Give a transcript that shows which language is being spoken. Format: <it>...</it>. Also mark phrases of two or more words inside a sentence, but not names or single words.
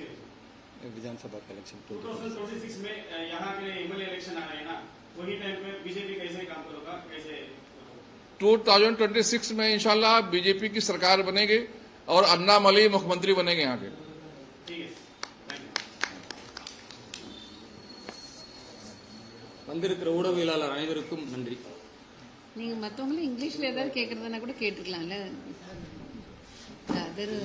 <hi>विधानसभा का इलेक्शन 2026 में यहाँ के</hi> <en>MLA election</en> <hi>आ रहे हैं ना, वही टाइम पे बीजेपी कैसे काम करेगा, कैसे? 2026 में इंशाल्लाह बीजेपी की सरकार बनेगी और अन्नामलई मुख्यमंत्री बनेंगे यहाँ के। ठीक है,</hi> <en>thank you.</en> <ta>வந்திருக்கிற ஊடகவியலாளர் அனைவருக்கும் நன்றி. நீங்க மத்தவங்களும் இங்கிலீஷ்ல ஏதாவது கேக்குறதுனா கூட கேட்டுக்கலாம்ல. அதர்</ta>